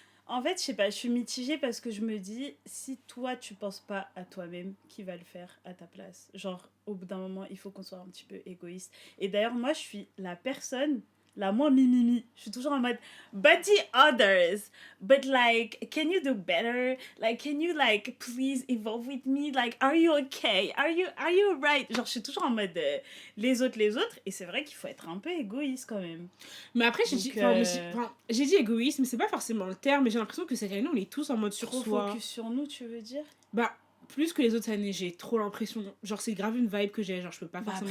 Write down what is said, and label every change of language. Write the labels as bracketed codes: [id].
[fr] En fait, je sais pas, je suis mitigée parce que je me dis, si toi, tu penses pas à toi-même, qui va le faire à ta place? Genre, au bout d'un moment, il faut qu'on soit un petit peu égoïste. Et d'ailleurs, moi, je suis la personne la moins mimimi. Je suis toujours en mode, [en] but the others, but like, can you do better? Like, can you like, please evolve with me? Like, are you okay? Are you right? [fr] Genre, je suis toujours en mode, les autres. Et c'est vrai qu'il faut être un peu égoïste quand même. Mais après, j'ai dit égoïste, mais c'est pas forcément le terme, mais j'ai l'impression que cette année, on est tous en mode sur soi. Trop focus sur nous, tu veux dire? Bah, plus que les autres années, j'ai trop l'impression, genre c'est grave une vibe que j'ai, genre je peux pas forcément